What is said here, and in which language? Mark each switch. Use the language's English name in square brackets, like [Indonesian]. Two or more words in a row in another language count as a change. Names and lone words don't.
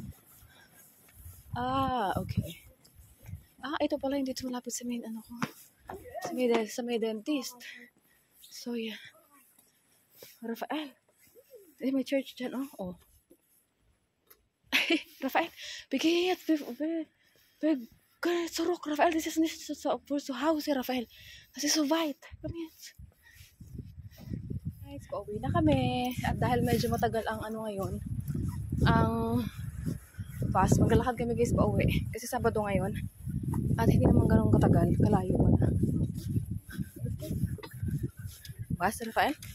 [Filipino] Okay. Ito pala yung dito malapit sa main ano ko. Sa may dentist. [English] So, yeah. [Filipino] Rafael. May church dyan, oh. Oh. Rafael, [German] begit, zurück, Rafael, das ist nicht so zu Hause, Rafael. Das ist so weit. Komm jetzt. [Filipino] Guys, pauwi na kami. At dahil medyo matagal ang ano ngayon, ang bus, maglalakad kami guys pauwi. Kasi Sabado ngayon. At hindi naman ganun katagal, kalayo pa na. Bus, Rafael?